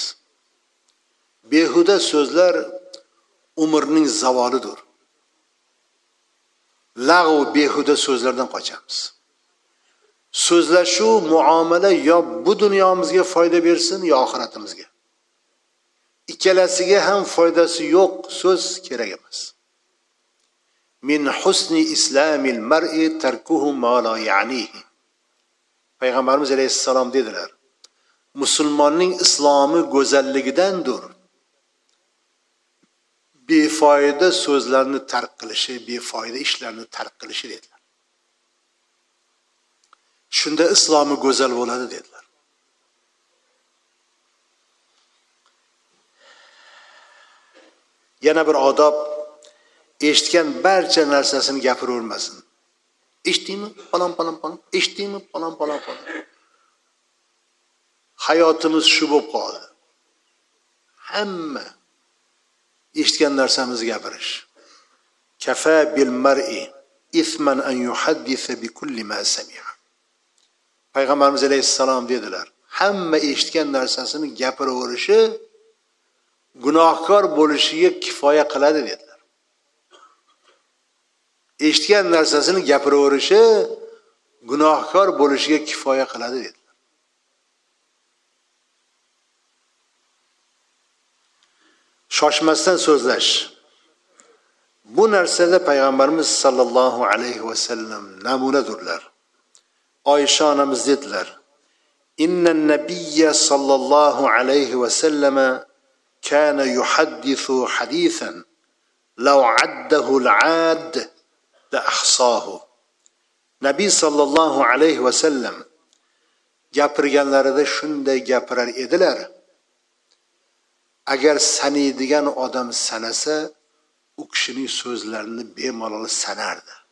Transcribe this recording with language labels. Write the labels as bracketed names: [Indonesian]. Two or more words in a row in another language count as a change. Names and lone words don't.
[Uzbek] Behuda so'zlar umrning zavolidir. Lag'v behuda so'zlardan qochamiz. So'zlashuv, muomala yo bu dunyomizga foyda bersin yo oxiratimizga. Ikkalasiga ham foydasi yo'q so'z kerak emas. [Arabic] من حسن إسلام المرء تركه ما لا يعنيه. [Uzbek] Payg'ambarimiz alayhissalom dedilar: musulmonning islomi go'zalligidandir befoyda so'zlarni tark qilishi, befoyda ishlarni tark qilishi dedilar. Shunda islomi go'zal bo'ladi dedilar. Yana bir odob, eshitgan barcha narsasini gapiravermasin. Eshitdingmi? Palon. Eshitdingmi? Palon. Hayotimiz shu bo'lib qoldi. Hamma eshitgan narsamizni gapirish. [Arabic] كفى بالمرء إثما أن يحدث بكل ما سمع. [Uzbek] Payg'ambarimiz alayhissalom dedilar: hamma eshitgan narsasini gapiraverishi gunohkor bo'lishiga kifoya qiladi dedilar. Eshitgan narsasini gapiraverishi gunohkor bo'lishiga kifoya qiladi dedi. Shoshmasdan so'zlash. Bu narsada payg'ambarimiz [Arabic] صلى الله عليه وسلم [Uzbek] namunadirlar. Oysha onamiz dedilar: [Arabic] "إن النبي صلى الله عليه وسلم كان يحدث حديثا لو عده العاد لأحصاه." [Uzbek] Nabiy [Arabic] صلى الله عليه وسلم [Uzbek] gapirganlarida shunday gapirar edilar: agar sanaydigan odam sanasa, u kishining so'zlarini bemalol sanardi.